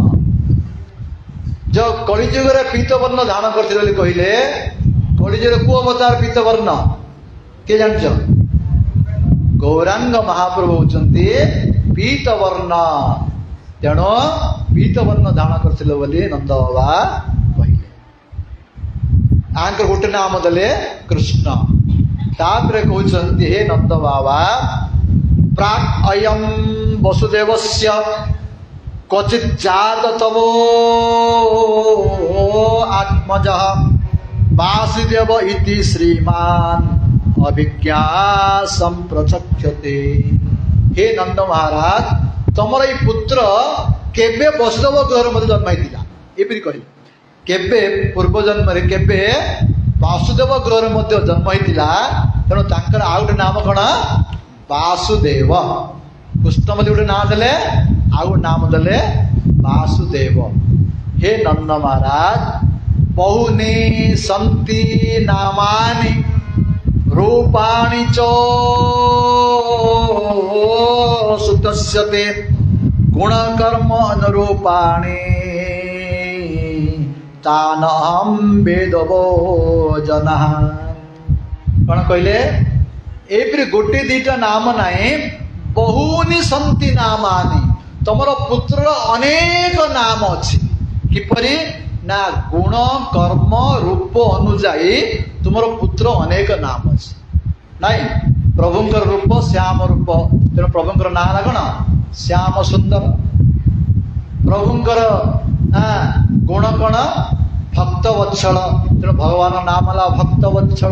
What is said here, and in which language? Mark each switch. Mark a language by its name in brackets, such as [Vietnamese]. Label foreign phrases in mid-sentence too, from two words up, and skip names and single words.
[Odia] ଯେ କଳି ଯୁଗରେ ପୀତ ବର୍ଣ୍ଣ ଧାରଣ କରିଥିଲେ ବୋଲି କହିଲେ କଳି ଯୁଗରେ କେଉଁ ଅବତାର ପୀତ ବର୍ଣ୍ଣ କେ ଜାଣିଛ ଗୌରାଙ୍ଗ ମହାପ୍ରଭୁ ହେଉଛନ୍ତି ପୀତ ବର୍ଣ୍ଣ ତେଣୁ ପୀତ ବର୍ଣ୍ଣ ଧାରଣ କରିଥିଲେ ବୋଲି ନନ୍ଦ ବାବା କହିଲେ ଆଙ୍କର ଗୋଟେ ନାମ ଦେଲେ କୃଷ୍ଣ। ତାପରେ କହୁଛନ୍ତି ହେ ନନ୍ଦ ବାବା [Sanskrit] प्राक् अयं वसुदेवस्य क्वचित् जात तवो आत्मजः वासुदेव इति श्रीमान अभिज्ञा संप्रचक्षते। [Odia] ହେ ନନ୍ଦ ମହାରାଜ ତୁମର ଏ ପୁତ୍ର କେବେ ବସୁଦେବ ଗୃହ ମଧ୍ୟ ଜନ୍ମ ହେଇଥା ଏ କହ କେବେ ପୂର୍ବ ଜନ୍ମ କେବେ ବାସୁଦେବ ଗୃହ ମଧ୍ୟ ଜନ୍ମ ହେଇଥା ତେଣୁ ତାଙ୍କର ଆଉ ଗୋଟେ ନାମ କଣ ବାସୁଦେବ କୃଷ୍ଣ ମଧ୍ୟ ଗୋଟେ ନାମ ଦେଲେ ଆଉ ନାମ ଦେଲେ ବାସୁଦେବ। [Sanskrit] हे नंद महाराज बहुनी सन्ति नामानि रूपाणि च सुतस्यते गुणकर्म अनुरूपाणि तानहं वेदवो जनः। [Odia] କଣ କହିଲେ ଏପରି ଗୋଟେ ଦିଟା ନାମ ନାହିଁ [Sanskrit] बहुनी सन्ति नामानि [Odia] ତୁମର ପୁତ୍ର ଅନେକ ନାମ ଅଛି କିପରି ନା ଗୁଣ କର୍ମ ରୂପ ଅନୁଯାୟୀ ତୁମର ପୁତ୍ର ଅନେକ ନାମ ଅଛି ନାହିଁ ପ୍ରଭୁଙ୍କର ରୂପ ଶ୍ୟାମ ରୂପ ତେଣୁ ପ୍ରଭୁଙ୍କର ନା କଣ ଶ୍ୟାମ ସୁନ୍ଦର ପ୍ରଭୁଙ୍କର ଗୁଣ କଣ ଭକ୍ତ ବତ୍ସଳ ତେଣୁ ଭଗବାନ ନାମ ହେ ଭକ୍ତ ବତ୍ସଳ।